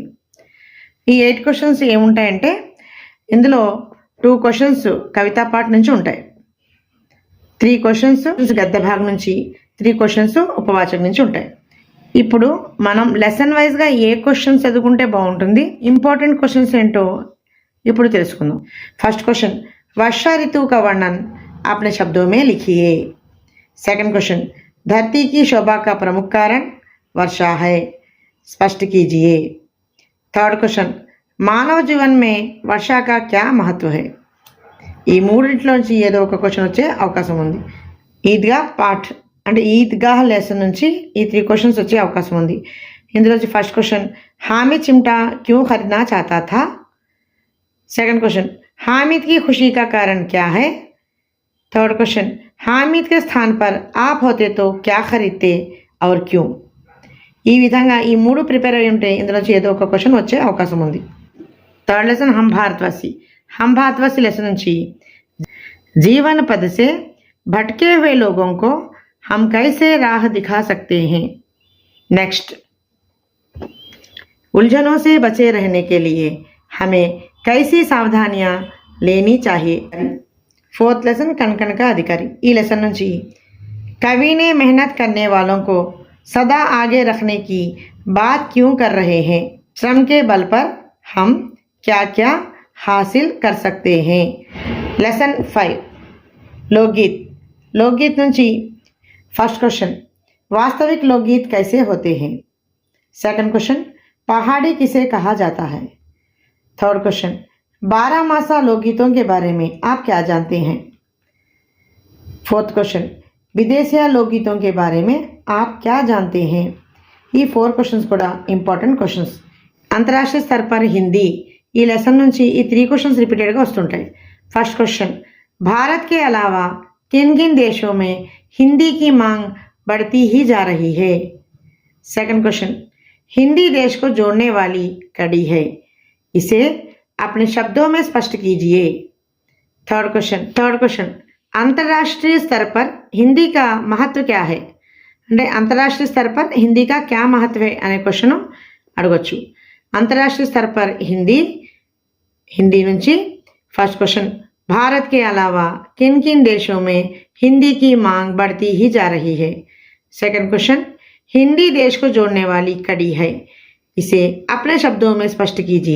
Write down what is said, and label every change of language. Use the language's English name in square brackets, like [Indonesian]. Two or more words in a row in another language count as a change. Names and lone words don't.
[Telugu] ఈ 8 క్వశ్చన్స్ ఏముంటాయంటే ఇందులో 2 క్వశ్చన్స్ [Hindi] कविता पाठ [Telugu] నుంచి ఉంటాయి, 3 క్వశ్చన్స్ గద్య భాగం నుంచి, 3 క్వశ్చన్స్ ఉపవాచకం నుంచి ఉంటాయి. ఇప్పుడు మనం [English] lesson wise [Telugu] ఏ క్వశ్చన్స్ చదువుకుంటే బాగుంటుంది, [English] important questions [Telugu] ఏంటో ఇప్పుడు తెలుసుకుందాం. [English] first question [Hindi] वर्षा ऋतु का वर्णन अपने शब्दों में लिखिए. [English] second question [Hindi] धरती की शोभा का प्रमुख कारण वर्षा है, स्पष्ट कीजिए. [English] third question [Hindi] मानव जीवन में वर्षा का क्या महत्व है. [Telugu] ఈ మూడింటిలోంచి ఏదో ఒక క్వశ్చన్ వచ్చే అవకాశం ఉంది. ఈద్గా పాఠ్ అంటే ఈద్గాహ్ లెసన్ నుంచి ఈ 3 క్వశ్చన్స్ వచ్చే అవకాశం ఉంది. [Hindi] ఇందులోంచి [English] first question [Hindi] हामिद चिमटा क्यों खरीदना चाहता था. [English] second question [Hindi] हामिद की खुशी का कारण क्या है. [English] third question [Hindi] हामिद के स्थान पर आप होते तो क्या खरीदते और क्यों. [Telugu] ఈ విధంగా ఈ 3 ప్రిపేర్ అయి ఉంటే ఇందులోంచి ఏదో ఒక క్వశ్చన్ వచ్చే అవకాశం ఉంది. థర్డ్ లెసన్ హమ్ భారత్వాసి లెసన్ నుంచి [Hindi] जीवन पद से भटके हुए लोगों को हम कैसे राह दिखा सकते हैं. नेक्स्ट उलझनों से बचे रहने के लिए हमें कैसी सावधानियां लेनी चाहिए. [Telugu] 4th లెసన్ కనకనక అధికారి ఈ లెసన్ నుంచి [Hindi] कवि ने मेहनत करने वालों को सदा आगे रखने की बात क्यों कर रहे हैं. श्रम के बल पर हम क्या क्या हासिल कर सकते हैं. లెసన్ 5 लोकगीत నుంచి [English] first question [Hindi] वास्तविक लोकगीत कैसे होते हैं. [English] second question [Hindi] पहाड़ी किसे कहा जाता है. [English] third question [Hindi] 12 मासा लोकगीतों के बारे में आप क्या जानते हैं. [English] fourth question [Hindi] विदेशिया लोकगीतों के बारे में आप क्या जानते हैं. [Telugu] ఈ 4 క్వశ్చన్స్ కూడా [English] important questions. [Telugu] అంతర్రాష్ట్రీయ స్థర్ పర్ హిందీ ఈ లెసన్ నుంచి ఈ 3 క్వశ్చన్స్ రిపీటెడ్గా వస్తుంటాయి. [English] first question [Hindi] भारत के अलावा किन किन देशों में हिंदी की मांग बढ़ती ही जा रही है. [English] second question [Hindi] हिंदी देश को जोड़ने वाली कड़ी है, इसे अपने शब्दों में स्पष्ट कीजिए. [English] third question [Hindi] अंतर्राष्ट्रीय स्तर पर हिंदी का महत्व क्या है అంటే అంతర్రాష్ట్రీయ स्तर पर हिंदी का क्या महत्व है [Telugu] అనే క్వశ్చన్ అడగొచ్చు. [Hindi] अंतर्राष्ट्रीय स्तर पर हिंदी నుంచి [English] first question [Hindi] भारत के अलावा किन किन देशों में हिंदी की मांग बढ़ती ही जा रही है. [English] second question [Hindi] हिंदी देश को जोड़ने वाली कड़ी है, इसे अपने शब्दों में स्पष्ट कीजिए.